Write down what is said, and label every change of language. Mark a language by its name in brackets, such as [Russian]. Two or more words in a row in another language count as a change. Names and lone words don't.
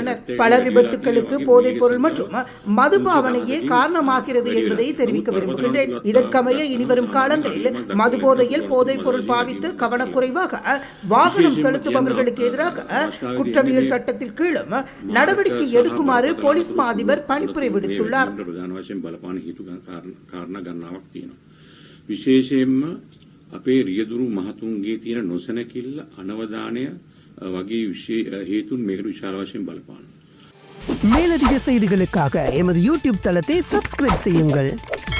[Tamil] பல விபத்துக்களுக்கு போதைப் பொருள் மற்றும் மதுபாவனையே காரணமாகிறது என்பதை தெரிவிக்க விரும்புகின்றேன். இதற்கமைய இனிவரும் காலங்களில் மதுபோதையில் போதைப் பொருள் பாவித்து கவனக்குறைவாக வாகனம் செலுத்துபவர்களுக்கு எதிராக குற்றவியல் சட்டத்தின் கீழும் நடவடிக்கை எடுக்குமாறு போலீஸ் மா அதிபர் பணிப்புரை விடுத்துள்ளார். [Sinhala] විශේෂයෙන්ම අපේ රියදුරු මහතුන්ගේ තියෙන නොසැලකිල්ල අනවධානය වගේ හේතුන් මේකට විශාල වශයෙන් බලපානවා. [Tamil] மேலதிக செய்திகளுக்காக எமது யூடியூப் தளத்தை சப்ஸ்கிரைப் செய்யுங்கள்.